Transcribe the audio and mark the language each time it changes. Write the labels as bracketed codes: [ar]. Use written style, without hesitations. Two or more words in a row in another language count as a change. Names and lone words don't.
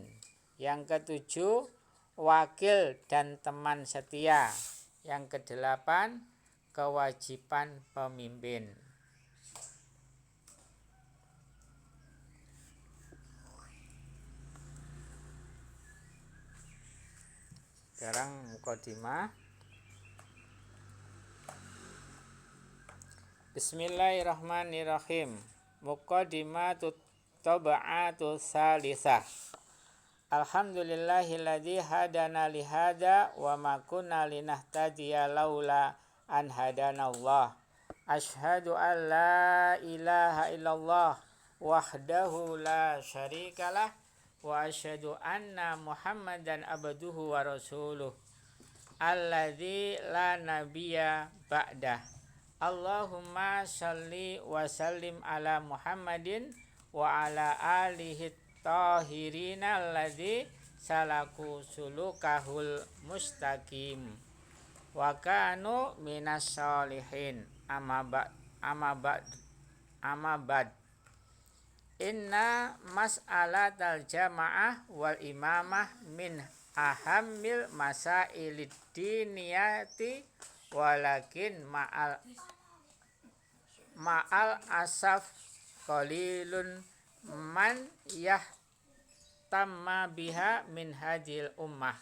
[id] Yang ketujuh wakil dan teman setia. Yang kedelapan kewajiban pemimpin. Sekarang mukadimah. [ar] Bismillahirrahmanirrahim. مقدمة الطبعة الثالثة. الحمد لله الذي هدانا لهذا وما كنا لنهتدي لولا أن هدانا الله. أشهد أن لا إله إلا الله وحده لا شريك له وأشهد أن محمدا عبده ورسوله الذي لا نبي بعده. اللهم صل وسلم على محمد وعلى آله الطاهرين الذين سلكوا سلوكه المستقيم وكانوا من الصالحين. أما بعد. إن مسألة الجماعة والإمامة من أهم المسائل الدينية ولكن مع الأسف قليل من يهتم بها من هذه الأمة.